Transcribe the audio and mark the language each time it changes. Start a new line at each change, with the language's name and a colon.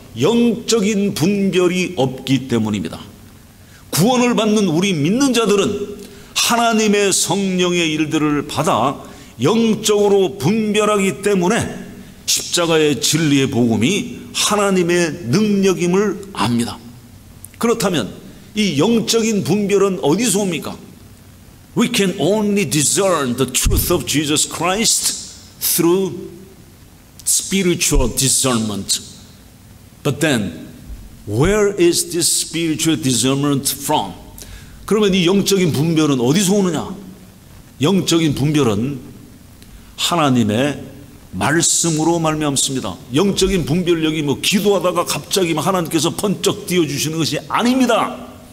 Korean: 영적인 분별이 없기 때문입니다. 구원을 받는 우리 믿는 자들은 하나님의 성령의 일들을 받아 영적으로 분별하기 때문에 십자가의 진리의 복음이 하나님의 능력임을 압니다. 그렇다면 이 영적인 분별은 어디서 옵니까?
English: We can only discern the truth of Jesus Christ through spiritual discernment. But then, where is this spiritual discernment from?
Korean: 그러면 이 영적인 분별은 어디서 오느냐? 영적인 분별은 하나님의 말씀으로 말미암습니다. 영적인 분별력이 뭐 기도하다가 갑자기 하나님께서 번쩍 띄워주시는 것이 아닙니다.